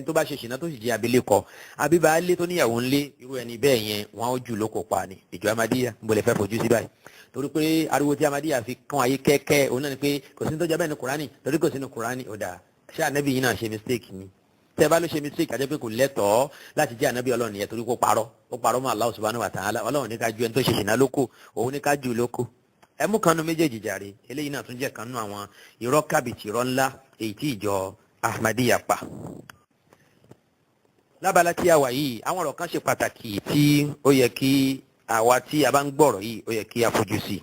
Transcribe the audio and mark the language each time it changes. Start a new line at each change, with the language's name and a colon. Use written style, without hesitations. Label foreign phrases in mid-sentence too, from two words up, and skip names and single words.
Yoruba: tó bá ṣe ṣìnà tó sì jẹ́ abilékọ abíbáálé tó níyàwó ńlé irú ẹni bẹ́ẹ̀ yẹn wọ́n ó jù lóko pa ni ìjọ Ahmadiyya ń bolẹ̀ fẹ́ fojú sí báyìí torí pé ariwo tí Ahmadiyya fi kàn ayé kẹ́kẹ́ òun náà ni pé kò sí ní tó jẹ́ bẹ́ẹ̀ ní Kùránì torí kò sí ní Kùránì ó dà ṣé ànábì yìí náà ṣe mistake ni tẹ́ bá ló ṣe mistake àjẹ́ pé kò lẹ́tọ̀ọ́ láti jẹ́ ànábì Ọlọ́run yẹn torí kó parọ́ mọ́ Allah
Arabic: سبحانه وتعالى
Yoruba: Ọlọ́run ní ká ju ẹni tó ṣe ṣìnà lóko òun ní ká jù lóko ẹmú kanu méjèèjì jàre eléyìí náà tún jẹ́ kan nínú àwọn irọ́ kábìtì irọ́ ńlá èyí tí ìjọ Ahmadiyya pa. lábala tí a wà yìí àwọn ọ̀rọ̀ kan ṣe pàtàkì tí ó yẹ kí àwa tí a bá ń gbọ́rọ̀ yìí ó yẹ kí a fojú sí.